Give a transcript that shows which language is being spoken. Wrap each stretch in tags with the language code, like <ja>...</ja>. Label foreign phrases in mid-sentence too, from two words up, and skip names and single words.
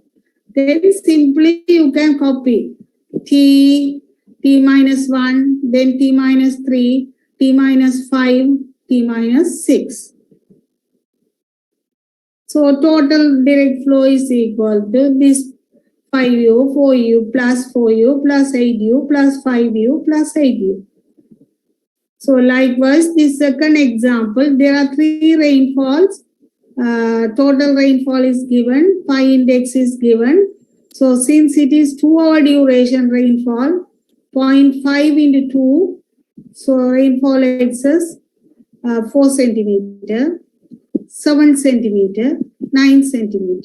<en>Then simply you can copy T minus 1, then T minus 3, T minus 5, T minus 6. So total direct flow is equal to this 5U, 4U plus 4U plus 8U plus 5U plus 8U. So likewise, the second example, there are 3 rainfalls. Total rainfall is given, pi index is given. So since it is 2 hour duration rainfall, 0.5 into 2, so rainfall excess 4 centimeter, 7 centimeter, 9 centimeter.</en>